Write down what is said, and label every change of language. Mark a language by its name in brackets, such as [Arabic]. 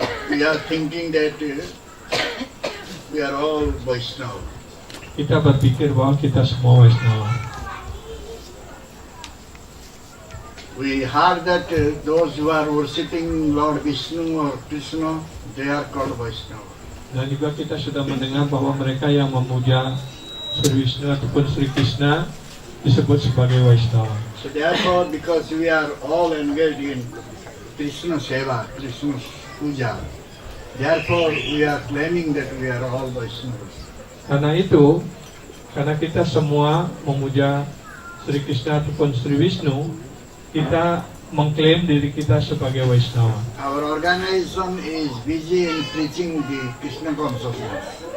[English] We are thinking that we are all Vaishnava. [Indonesian] Kita berpikir bahwa kita semua Vaishnava. [English] We heard that those who are worshipping Lord Vishnu or Krishna, they are called Vaishnava. [Indonesian] Dan juga kita sudah mendengar bahwa mereka yang memuja Sri Vishnu ataupun Sri Krishna disebut sebagai Vaishnava. [English] So therefore, because we are all engaged in Krishna Seva, Krishna Puja, therefore we are claiming that we are all Vaishnavas. [Indonesian] Karena itu, karena kita semua memuja Sri Krishna ataupun Sri Vishnu, kita mengklaim diri kita sebagai Vaishnava. [English] Our organization is busy in preaching the Krishna consciousness.